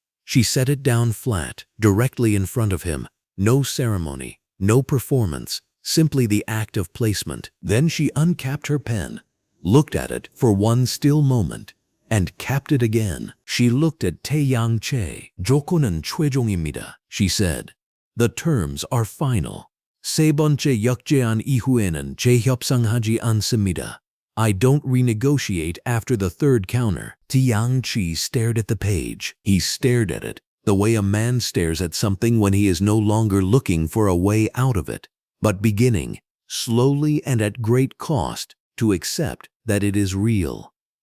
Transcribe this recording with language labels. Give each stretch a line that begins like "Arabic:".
English: She set it down flat, directly in front of him. No ceremony, no performance, simply the act of placement. Then she uncapped her pen, looked at it for one still moment, and capped it again. She looked at Tae-Yang Choi.
Korean: "조건은 최종입니다,"
English: she said. "The terms are final.
Korean: 세 번째 역제안 이후에는 재협상하지 않습니다.
English: I don't renegotiate after the 3rd counter." Tae-Yang Choi stared at the page. He stared at it, the way a man stares at something when he is no longer looking for a way out of it, but beginning, slowly and at great cost, to accept that it is real.